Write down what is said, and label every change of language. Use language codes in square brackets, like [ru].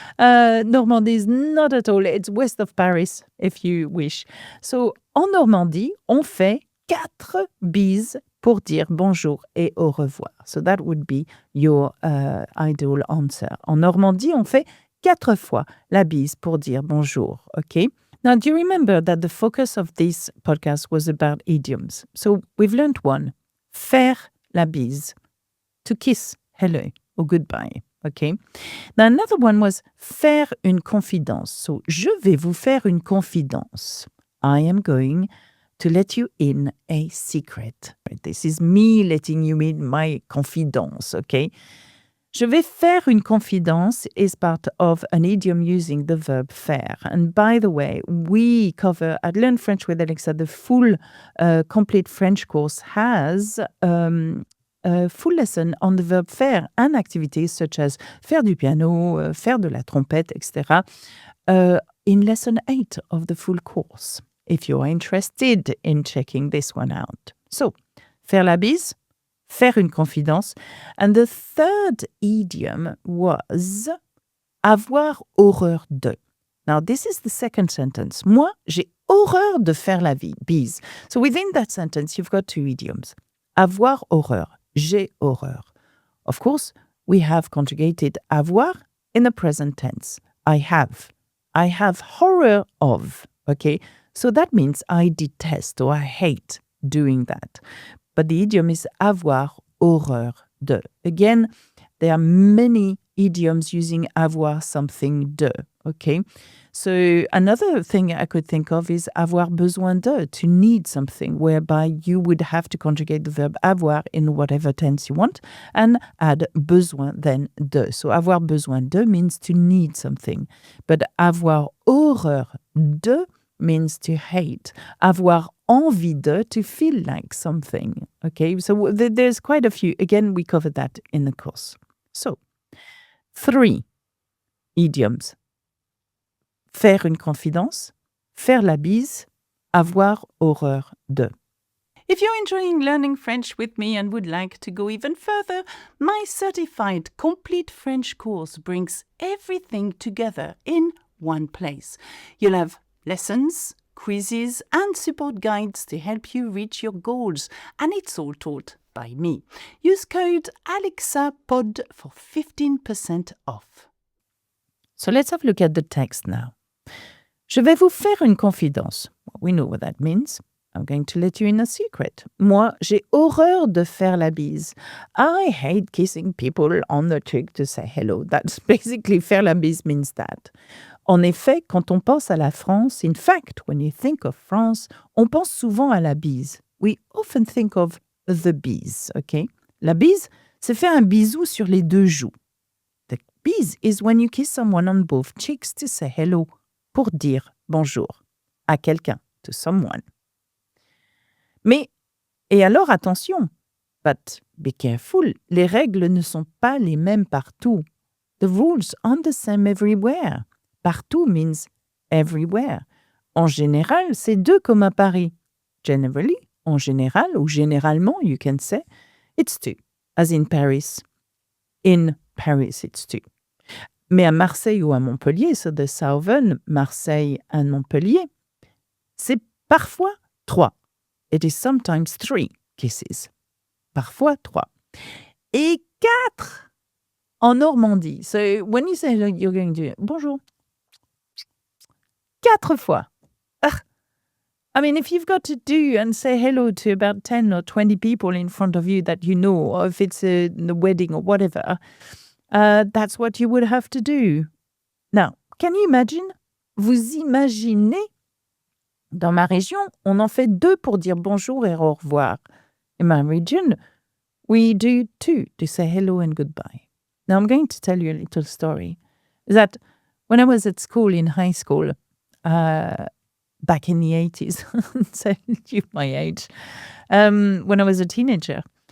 [en] Normandie is not at all. It's west of Paris, if you wish. [fr] So, en Normandie, on fait 4 bises pour dire bonjour et au revoir. [en] So that would be your ideal answer. [fr] En Normandie, on fait 4 fois la bise pour dire bonjour, okay? [en] Now, do you remember that the focus of this podcast was about idioms? So we've learned one, faire la bise, to kiss, hello, or goodbye, okay? Now, another one was faire une confidence. [fr] So, je vais vous faire une confidence. [en] I am going to let you in a secret. This is me letting you in my confidence, okay? [fr] Je vais faire une confidence [en] is part of an idiom using the verb faire. And by the way, we cover at Learn French with Alexa, the full complete French course has a full lesson on the verb faire and activities such as faire du piano, faire de la trompette, etc. In lesson 8 of the full course, if you're interested in checking this one out. So, faire la bise, faire une confidence. And the third idiom was avoir horreur de. Now, this is the second sentence. [fr] Moi, j'ai horreur de faire la bise. [en] So within that sentence, you've got 2 idioms. [fr] Avoir horreur. J'ai horreur. [en] Of course, we have conjugated avoir in the present tense. I have. I have horror of. Okay? So that means I detest or I hate doing that. But the idiom is avoir horreur de. Again, there are many idioms using avoir something de. Okay? So another thing I could think of is avoir besoin de, to need something, whereby you would have to conjugate the verb avoir in whatever tense you want and add besoin then de. So avoir besoin de means to need something, but avoir horreur de means to hate. Avoir envie de, to feel like something. Okay, so there's quite a few. Again, we covered that in the course. So, 3 idioms. [fr] Faire une confidence, faire la bise, avoir horreur de. [en] If you're enjoying learning French with me and would like to go even further, my certified complete French course brings everything together in one place. You'll have lessons, quizzes, and support guides to help you reach your goals, and it's all taught by me. Use code ALEXAPOD for 15% off. So let's have a look at the text now. [fr] Je vais vous faire une confidence. [en] Well, we know what that means. I'm going to let you in a secret. [fr] Moi, j'ai horreur de faire la bise. [en] I hate kissing people on the cheek to say hello. That's basically faire la bise means that. [fr] En effet, quand on pense à la France, [en] in fact, when you think of France, [fr] on pense souvent à la bise. [en] We often think of the bise, okay? [fr] La bise, c'est faire un bisou sur les deux joues. [en] The bise is when you kiss someone on both cheeks to say hello, [fr] pour dire bonjour à quelqu'un, [en] to someone. [fr] Mais, et alors attention, [en] but be careful, [fr] les règles ne sont pas les mêmes partout. [en] The rules aren't the same everywhere. Partout means everywhere. [fr] En général, c'est deux comme à Paris. [en] Generally, [fr] en général, ou généralement, [en] you can say, it's two, as in Paris. In Paris, it's two. [fr] Mais à Marseille ou à Montpellier, [en] so the southern Marseille and Montpellier, [fr] c'est parfois trois. [en] It is sometimes 3 kisses. [fr] Parfois 3. Et 4 en Normandie. [en] So when you say you're going to bonjour, [fr] 4 fois. [en] I mean, if you've got to do and say hello to about 10 or 20 people in front of you that you know, or if it's a wedding or whatever, that's what you would have to do. Now, can you imagine? [fr] Vous imaginez? Dans ma région, on en fait 2 pour dire bonjour et au revoir. [en] In my region, we do 2 to say hello and goodbye. Now, I'm going to tell you a little story. That when I was at school, in high school, back in the 80s, tell you my age, when I was a teenager,